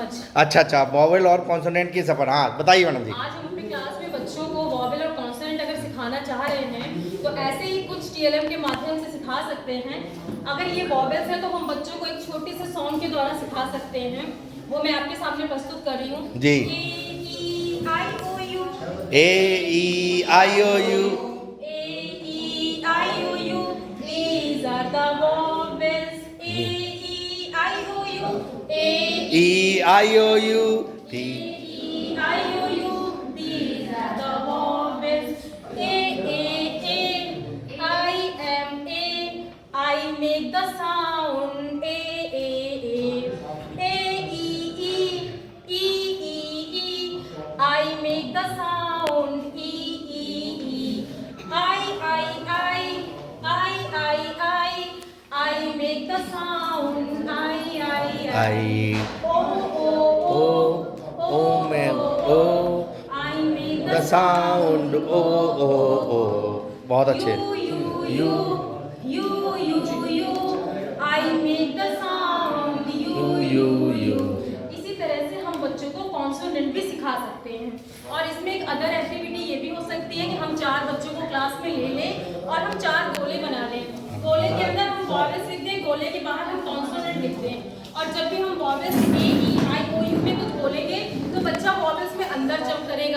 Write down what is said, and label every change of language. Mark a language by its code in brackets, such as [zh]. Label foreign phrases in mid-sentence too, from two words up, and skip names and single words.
[hi] अच्छा, वॉवेल और कॉन्सोनेंट की समझ। हाँ, बताइए मैडम जी। आज हम अपनी क्लास में बच्चों को वॉवेल और कॉन्सोनेंट अगर सिखाना चाह रहे हैं तो ऐसे ही कुछ TLM के माध्यम से सिखा सकते हैं। अगर ये वॉवेल्स है तो हम बच्चों को एक छोटी से सॉन्ग के द्वारा सिखा सकते हैं। वो मैं आपके सामने प्रस्तुत कर रही हूँ जी। [en] A-E-I-O-U। A-E-I-O-U। A-E-I-O-U. These are the vowels. A-E-I-O-U. E-I-O-U. A-E-I-O-U. These are the vowels. A-A-A-I-M-A. I make the sound A-A-A. A-E-E. E-E-E. I make the sound E-E-E. I-I-I. I-I-I. I make the sound I-I-I. O-O-O. man, O. I make The sound O. [hi] बहुत अच्छे। [en] You. I make the sound you. [hi] इसी तरह से हम बच्चों को कॉन्सोनेंट भी सिखा सकते हैं। और इसमें एक [en] other activity [hi] ये भी हो सकती है कि हम 4 बच्चों को क्लास में ले लें और हम 4 गोले बना लें। गोले के अंदर हम वॉवेल्स लिख दें, गोले के बाहर हम कॉन्सोनेंट लिख दें। और जब भी हम वॉवेल्स A-E-I-O-U में कुछ बोलेंगे तो बच्चा वॉवेल्स में अंदर जंप करेगा।